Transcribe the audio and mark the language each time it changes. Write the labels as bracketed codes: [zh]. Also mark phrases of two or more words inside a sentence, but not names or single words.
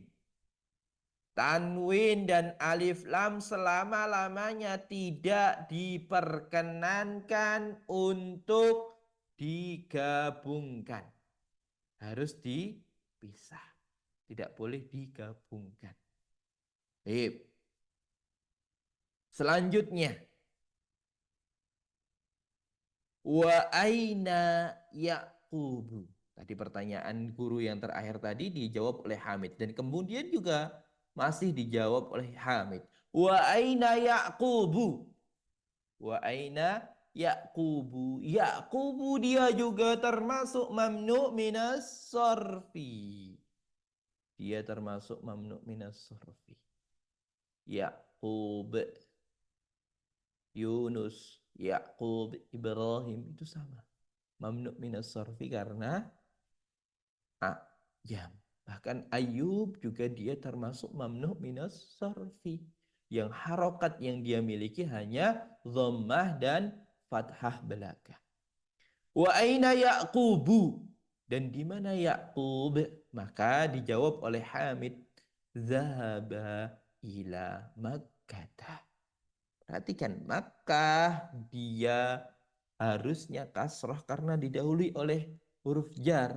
[id] Tanwin dan alif lam selama-lamanya tidak diperkenankan untuk digabungkan. Harus dipisah. Tidak boleh digabungkan. Baik. Selanjutnya, [ar] wa aina Yaqubu. [id] Tadi pertanyaan guru yang terakhir tadi dijawab oleh Hamid, dan kemudian juga masih dijawab oleh Hamid. [ar] Wa aina Yaqubu? Wa aina Yaqubu? [id] Yaqubu dia juga termasuk [ar] mamnu minas sorfi. [id] Dia termasuk [ar] mamnu minas sorfi. [id] Yaqub, Yunus, Yaqub, Ibrahim itu sama. [ar] Mamnu minas sorfi [id] karena jam. Bahkan Ayub juga dia termasuk [ar] mamnu minas sorfi. [id] Yang harokat yang dia miliki hanya dhammah dan fathah belaka. [ar] Wa aina Yaqubu? [id] Dan di mana Yaqub? Maka dijawab oleh Hamid, [ar] zahaba ila Makkah. [id] Perhatikan, Makkah dia harusnya kasrah karena didahului oleh huruf jar.